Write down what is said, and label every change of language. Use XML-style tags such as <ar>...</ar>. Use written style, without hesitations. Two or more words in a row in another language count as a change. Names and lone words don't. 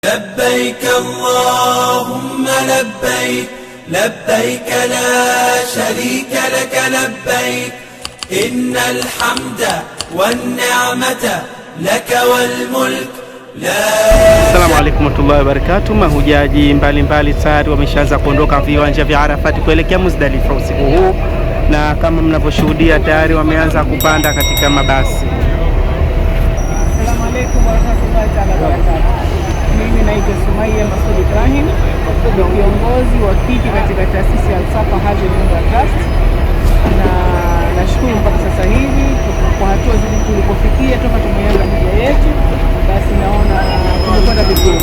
<ar>لبيك اللهم لبيك لبيك لا شريك لك لبيك إن الحمد والنعمة لك والملك لا. السلام عليكم ورحمة الله وبركاته.</ar> <sw>Mahujaji mbalimbali tayari wameshaanza kuondoka viwanja vya Arafat kuelekea Muzdalifa usiku huu, na kama mnavyoshuhudia tayari wameanza kupanda katika mabasi.</sw> <ar>السلام عليكم ورحمة الله وبركاته.</ar> <sw>Mimi naitwa Sumaia Masud Ibrahim, ni kiongozi wa kiki katika taasisi ya Al-Safa Hajj and Trust, na nashukuru mpaka sasa hivi kwa hatua zile tulipofikia toka tumeanza hija yetu, basi naona tumekwenda vizuri.</sw>